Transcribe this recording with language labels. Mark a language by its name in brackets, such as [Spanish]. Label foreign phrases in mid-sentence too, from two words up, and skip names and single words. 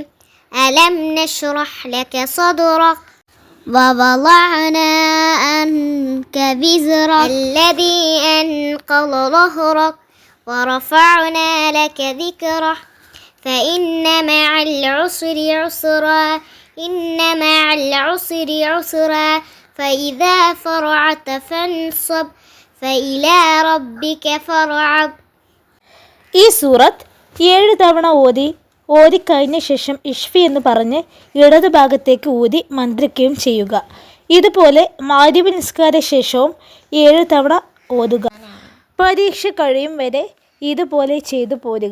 [Arabic] ألم نشرح لك صدرك ووضعنا عنك وزرك الذي أنقض ظهرك ورفعنا لك ذكرك فإن مع العسر يسرا إن مع العسر عسرا فإذا فرغت فانصب فإلى ربك فارغب. [Malayalam] ഈ സൂറത്ത് 7 തവണ ഓതിക്കഴിഞ്ഞ ശേഷം ഇഷ്ഫി എന്ന് പറഞ്ഞ് ഇടതു ഭാഗത്തേക്ക് ഊതി മന്ത്രിക്കുകയും ചെയ്യുക. ഇതുപോലെ മഗ്‌രിബ് നിസ്കാര ശേഷവും 7 തവണ ഓതുക. പരീക്ഷ കഴിയും വരെ ഇതുപോലെ ചെയ്തു പോരുക.